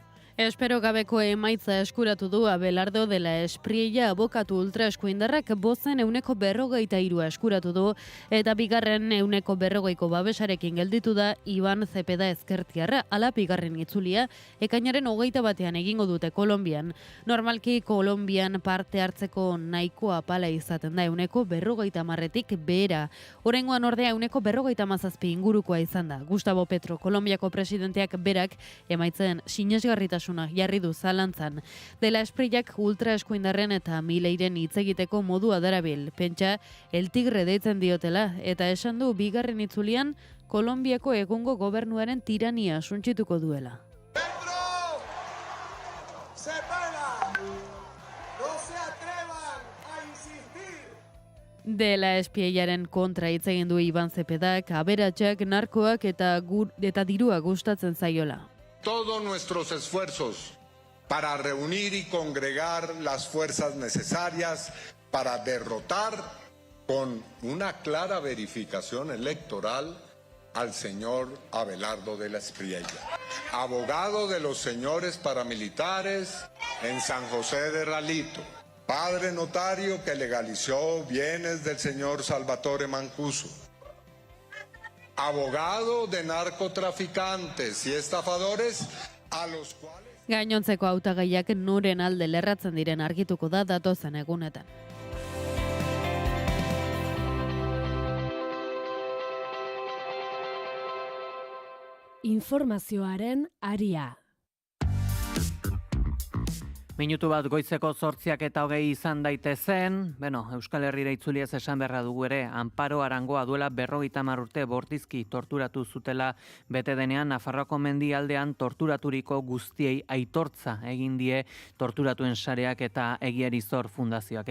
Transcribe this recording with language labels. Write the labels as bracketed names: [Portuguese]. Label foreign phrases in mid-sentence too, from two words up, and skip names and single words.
[Basque] Espero gabeko emaitza eskuratu du Abelardo de la Espriella abokatu ultraeskuindarrak bozen 43% eskuratu du, eta bigarren 40%ko babesarekin gelditu da Iban Zepeda ezkertiarra, ala bigarren itzulia, ekainaren 21 egingo dute Kolonbian. Normalki Kolonbian parte hartzeko nahiko apala izaten da 40%tik behera. Oraingoan ordea 40% ingurukoa izan da. Gustavo Petro, Kolonbiako presidenteak berak emaitzen sinesgarritasun jarri du zalantzan. De la Espriellak ultraeskuindarren eta Mileiren hitz egiteko modua darabil. Pentsa, El Tigre deitzen diotela, eta esan du bigarren itzulian Kolonbiako egungo gobernuaren tirania suntsituko duela. De la Espriellaren kontra hitz egin du Iban Zepedak, aberatsak, narkoak eta dirua gustatzen zaiola. [Spanish] todos nuestros esfuerzos para reunir y congregar las fuerzas necesarias para derrotar con una clara verificación electoral al señor Abelardo de la Espriella, abogado de los señores paramilitares en San José de Ralito, padre notario que legalizó bienes del señor Salvatore Mancuso, abogado de narcotraficantes y estafadores a los cuales... [Basque] Gainontzeko hautagaiak noren alde lerratzen diren argituko da datozen egunetan. Informazioaren aria. Minutu bat goizeko 8:20 izan daitezen, Euskal Herrira itzuliaz esan beharra dugu ere, Amparo Arangoa duela 50 urte bortizki torturatu zutela bete denean, Nafarroako mendialdean torturaturiko guztiei aitortza egin die torturatuen sareak eta Egiari Zor Fundazioak.